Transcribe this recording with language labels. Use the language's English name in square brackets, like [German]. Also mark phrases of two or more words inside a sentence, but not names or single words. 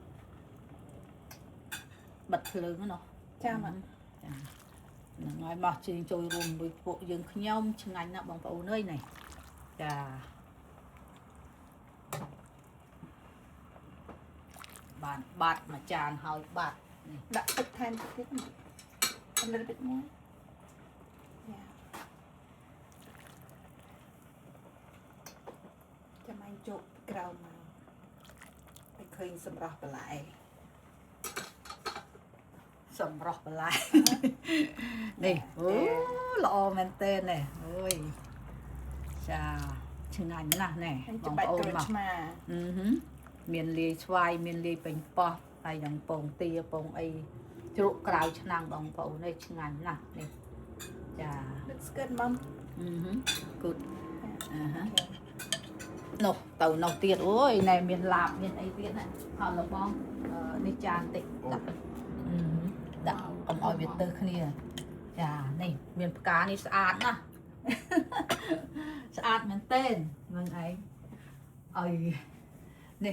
[Khmer] បិទភ្លើងណាចាហ្នឹងហើយមកជិះចូលរួមមួយពួកយើងខ្ញុំឆ្ងាញ់ណាស់បងប្អូនអើយនេះចាបានបាត់មួយចានហើយបាត់នេះ ដាក់ទឹកថែមទៀត [English] a little bit more [Khmer] ចាំឲ្យជប់ក្រៅមកឲ្យឃើញសម្រស់បន្លែ សម្រស់បន្លែនេះអូល្អមែនតើនេះអូយចាឆ្ងាញ់ណាស់នេះ បងប្អូនមក មានលាយស្វាយមានលាយពេញប៉ោះហើយនឹងពងទាពងអីជ្រក់ក្រៅឆ្នាំងបងប្អូននេះឆ្ងាញ់ណាស់នេះចា [English] Looks good mom [Khmer] good នោះទៅនោះទៀតអូយណែមានឡាបមានអីទៀតណាហើយលោកបងនេះចានតិចដាក់កុំឲ្យវាទៅគ្នាចានេះមានផ្កានេះស្អាតណាស់ស្អាតមែនទែននឹងឯងអីនេះ